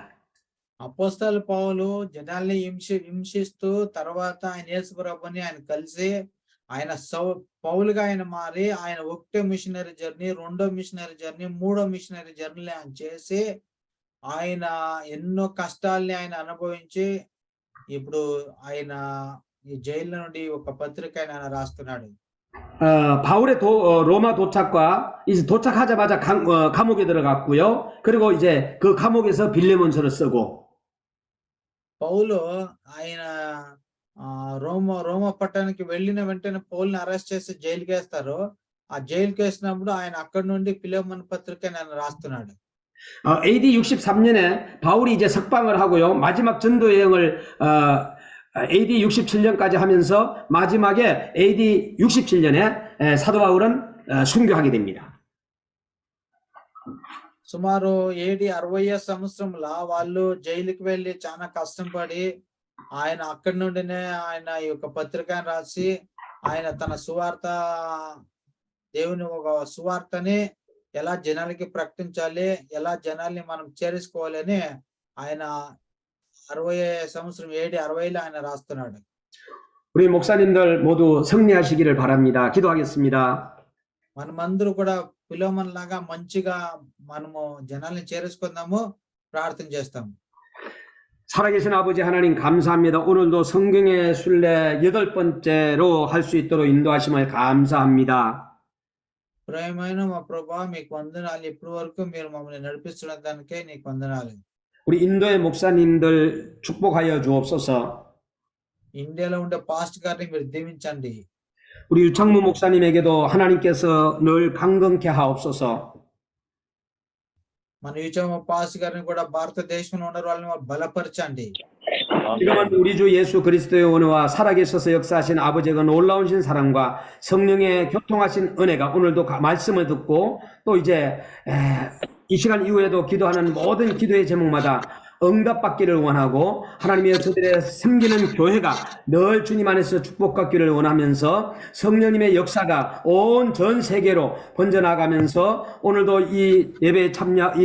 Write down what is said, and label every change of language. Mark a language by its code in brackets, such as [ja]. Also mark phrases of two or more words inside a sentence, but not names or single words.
[te] అపోస్తలు పౌలు జనాల్ని హింసిస్తూ తర్వాత ఆయన యేసు ప్రభుని ఆయన కలిసి ఆయన పౌలుగా ఆయన మారి ఆయన ఒకటో [en] missionary journey, [te] రెండో [en] missionary journey, [te] మూడో [en] missionary journey [te] ఆయన చేసి ఆయన ఎన్నో కష్టాల్ని ఆయన అనుభవించి ఇప్పుడు ఆయన ఈ జైలు నుండి ఒక పత్రిక ఆయన రాస్తున్నాడు. [ko] 바울의 로마 도착과 이제 도착하자마자 감옥에 들어갔고요. 그리고 이제 그 감옥에서 빌레몬서를 쓰고. [te] పౌలు ఆయన రోమా పట్టణానికి వెళ్ళిన వెంటనే పౌల్ని అరెస్ట్ చేసి జైలుకి వేస్తారు. ఆ జైలుకి వేసినప్పుడు ఆయన అక్కడి నుండి ఫిలెమోను పత్రిక ఆయన రాస్తున్నాడు. [ko] AD 63년에 바울이 이제 석방을 하고요. 마지막 전도 여행을 AD 67년까지 하면서 마지막에 AD 67년에 사도 바울은 순교하게 됩니다. [te] సుమారు ఏడి 60 సంవత్సరంల వాళ్ళు జైలుకి వెళ్ళి చాలా కష్టం పడి ఆయన అక్కడి నుండినే ఆయన ఈ యొక్క పత్రికను రాసి ఆయన తన సువార్త దేవుని ఒక సువార్తని ఎలా జనాలకి ప్రకటించాలి, ఎలా జనాల్ని మనం చేర్చుకోవాలని ఆయన 60 సంవత్సరం ఏడి 60లో ఆయన రాస్తున్నాడు. [ko] 우리 목사님들 모두 승리하시기를 바랍니다. 기도하겠습니다. [te] మనమందరూ కూడా పిలోమన్ లాగా మంచిగా మనము జనాల్ని చేర్చుకుందాము, ప్రార్థన చేస్తాము. [ko] 살아계신 아버지 하나님 감사합니다. 오늘도 성경의 순례 8번째로 할 수 있도록 인도하심을 감사합니다. [te] ప్రేమైన మా ప్రభా మీకు వందనాలు. ఇప్పటి వరకు మీరు మమ్మల్ని నడిపిస్తున్న దానికే నీకు వందనాలు. [ko] 우리 인도의 목사님들 축복하여 주옵소서. [te] ఇండియాలో ఉండే పాస్ట్ గారిని మీరు దీవించండి. [ko] 우리 유창무 목사님에게도 하나님께서 늘 강건케 하옵소서. [te] మన యూచమ్మ పాస్ట్ గారిని కూడా భారతదేశంలో ఉన్న వాళ్ళని బలపరచండి. [ko] 지금은 우리 주 예수 그리스도의 은혜와 살아계셔서 역사하신 아버지의 놀라우신 사랑과 성령의 교통하신 은혜가 오늘도 말씀을 듣고 또 이제 이 시간 이후에도 기도하는 모든 기도의 제목마다 응답받기를 원하고 하나님의 저들의 섬기는 교회가 늘 주님 안에서 축복받기를 원하면서 성령님의 역사가 온 전 세계로 번져나가면서 오늘도 이 예배에 참여